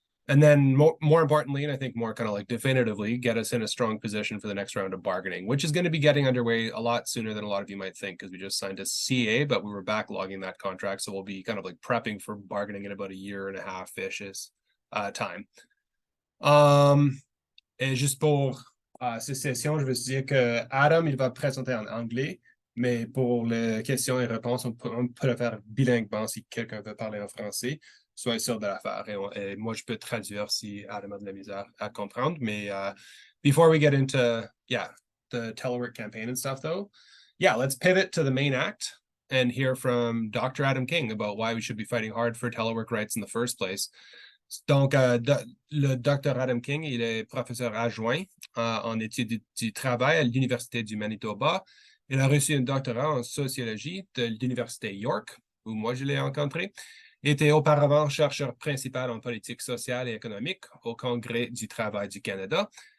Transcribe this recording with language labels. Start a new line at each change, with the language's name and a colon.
English: And then more importantly, and I think more kind of definitively, get us in a strong position for the next round of bargaining, which is going to be getting underway a lot sooner than a lot of you might think, because we just signed a CA, but we were backlogging that contract. So we'll be kind of prepping for bargaining in about a year and a half-ish time.
French: Et juste pour ces sessions, je veux dire que Adam, il va présenter en anglais, mais pour les questions et réponses, on peut le faire bilinguement si quelqu'un veut parler en français. Soyez sûr de la faire. Et moi, je peux traduire si Adam a de la misère à comprendre. Mais
English: before we get into, the telework campaign and stuff, though, let's pivot to the main act and hear from Dr. Adam King about why we should be fighting hard for telework rights in the first place.
French: Donc, le Dr. Adam King, il est professeur adjoint en études du travail à l'Université du Manitoba. Il a reçu un doctorat en sociologie de l'Université York, où moi je l'ai rencontré. Il était auparavant chercheur principal en politique sociale et économique au Congrès du travail du Canada.